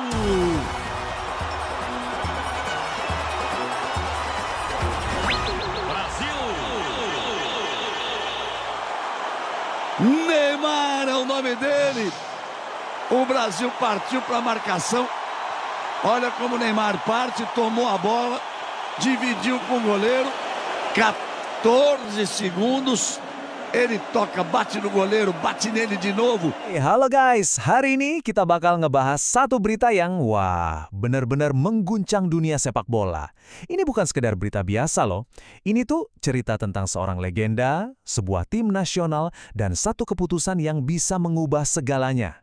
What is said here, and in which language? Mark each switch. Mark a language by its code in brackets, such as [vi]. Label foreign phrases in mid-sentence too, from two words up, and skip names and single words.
[pt] Neymar é o nome dele. O Brasil partiu para a marcação. Olha como o Neymar parte, tomou a bola, dividiu com o goleiro. 14 segundos. Ele toca, bate no goleiro, bate nele de novo. [id] Halo guys, hari ini kita bakal ngebahas satu berita yang benar-benar mengguncang dunia sepak bola. Ini bukan sekedar berita biasa loh. Ini tuh cerita tentang seorang legenda, sebuah tim nasional, dan satu keputusan yang bisa mengubah segalanya.